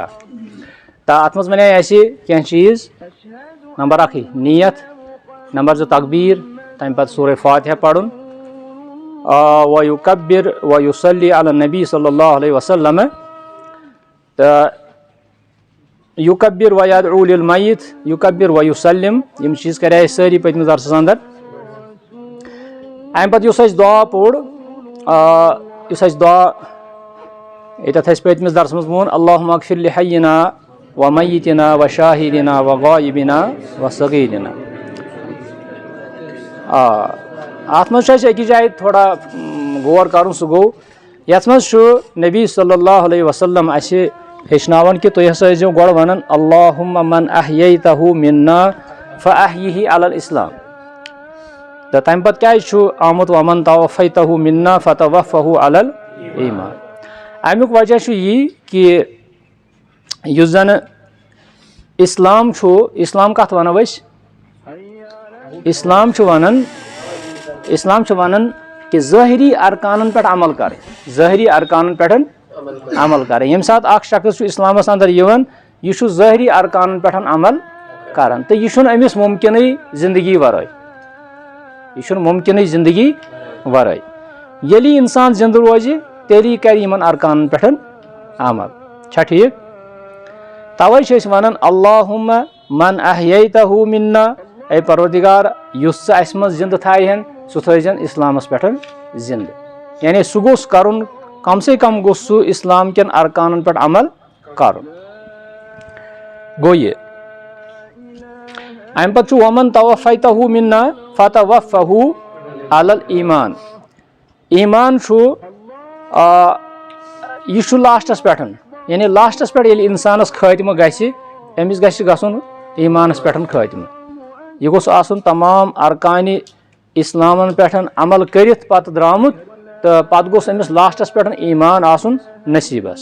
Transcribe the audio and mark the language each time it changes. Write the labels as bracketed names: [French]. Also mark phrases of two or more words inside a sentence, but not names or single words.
[Kashmiri] तो अत मज वन क्या चीज़ नंबर 1 नीयत, नंबर 2 तकबीर, तम पत सूरह फातिहा पढ़ुन [Arabic] ويكبر ويصلي على نبي صلى الله عليه وسلم. तो يكبر ويدعو للميت يكبر ويسلم, [Kashmiri] यम चीज़ करे सारी पतमिस दरस अंदर। अम पत दुआ पोड़ दुआ ये पतमिस दरस मज वोन [Arabic] اللهم اغفر لحينا وميتنا وشاهدنا وغائبنا وصغيرنا. [Kashmiri] अत मज अकि जाए थोड़ा गौर कर सह गो ये नबी [Arabic] صلى الله عليه وسلم [Kashmiri] हेचनावन कि तुम हसा गो वन [Arabic] اللهم من أحييته منا فأحيه على الإسلام. [Kashmiri] तो तम पत क्या आमुत [Arabic] ومن توفيته منا فتوفه على الإيمان. [Kashmiri] अमुक वजह यी कि युस जन इस्लाम इस्लाम कत वनो इस्लाम वनन कि ज़ाहिरी अरकानन पे अमल कर, ज़ाहिरी अरकानन पे अमल कर। यम सात अख शख्स इस्लामस अंदर यह ज़ाहिरी अरकानन पे अमल करान तो यह अमिस मुमकिन जिंदगी वराय, यह मुमकिन जिंदगी वराय। यदि इंसान जिंद रोज तेली कर अरकानन पे अमल छा ठीक। तवे वन [Arabic] اللهم من أحييته منا, [Kashmiri] ए परवरदिगार युस अस मज जिंद थाहन सह थन इस्लामस पे जिंद। यानी सह गोस करुन कम से कम गोस सह इस्लाम कन अरकानन पे अमल करुन। गो ये अम पे [Arabic] ومن توفيته منا فتوفه على الإيمان. [Kashmiri] ईमान यह लास्टस पे, यानी लास्टस पे इंसानस खात्म गमिस गन ईमानस पे खात्म। यह गोस आसन तमाम अरकान इस्लामन पे अमल करित पत द्रामुत तो पत गोस अमिस लास्टस पे ईमान आसन नसीबस।